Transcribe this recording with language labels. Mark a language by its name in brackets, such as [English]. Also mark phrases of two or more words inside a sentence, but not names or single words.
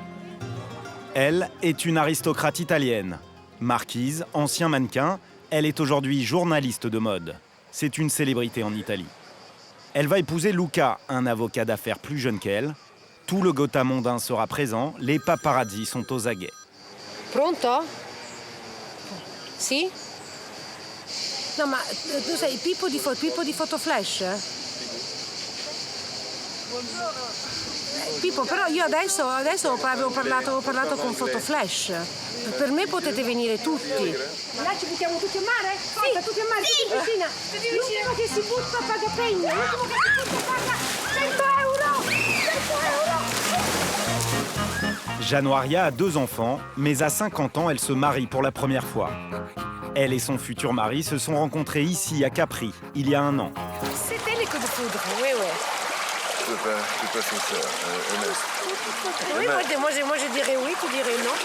[French] Elle est une aristocrate italienne. Marquise, ancien mannequin, elle est aujourd'hui journaliste de mode. C'est une célébrité en Italie. Elle va épouser Luca, un avocat d'affaires plus jeune qu'elle. Tout le Gotha mondain sera présent, les paparazzi sont aux aguets. [Italian] Pronto? Sì? No, ma tu sei Pippo di Foto Flash? Pippo, però io adesso avevo parlato con Foto Flash. Per me potete venire tutti. Là ci buttiamo tutti a mare? Sì, tutti a mare, sì. Tutti vicina. L'ultimo che si butta paga pegno. L'ultimo che si butta paga 100 euro. 100 euro. [French] Januaria a 2 enfants, mais à 50 ans, elle se marie pour la première fois. Elle et son futur mari se sont rencontrés ici, à Capri, il y a 1 an. C'était les coups de foudre, oui. Tu pas sincère, honnête. Oui, moi je dirais oui, tu dirais non.